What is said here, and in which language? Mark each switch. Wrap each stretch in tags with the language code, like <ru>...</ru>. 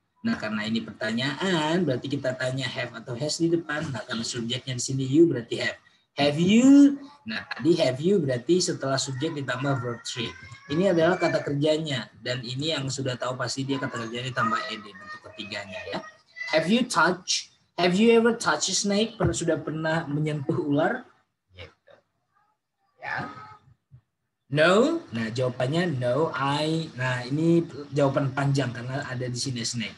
<id>Nah, karena ini pertanyaan, berarti kita tanya have atau has di depan. Nah, karena subjeknya di sini you, berarti have. Have you? Nah, tadi have you berarti setelah subjek ditambah verb 3. Ini adalah kata kerjanya. Dan ini yang sudah tahu pasti dia kata kerjanya ditambah ed untuk ketiganya ya.</id> <en>Have you ever touched a snake?</en> <id>Sudah pernah menyentuh ular? Gitu. Ya. No, nah jawabannya no, nah ini jawaban panjang karena ada di sini snake.</id>